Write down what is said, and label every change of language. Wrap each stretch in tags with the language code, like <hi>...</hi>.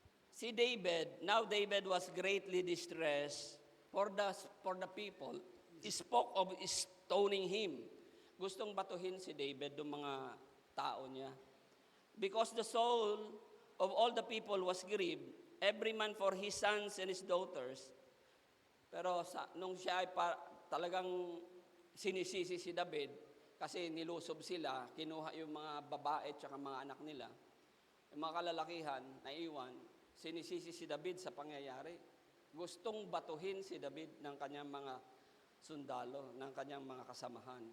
<en>Si David, now David was greatly distressed for the people. He spoke of stoning him.</en> <tl>Gustong batuhin si David ng mga tao niya.</tl> <en>Because the soul of all the people was grieved, every man for his sons and his daughters.</en> <tl>Pero nung siya ay talagang sinisisi si David, kasi nilusob sila, kinuha yung mga babae at mga anak nila. Yung mga kalalakihan, naiwan, sinisisi si David sa pangyayari. Gustong batuhin si David ng kanyang mga sundalo, ng kanyang mga kasamahan.</tl>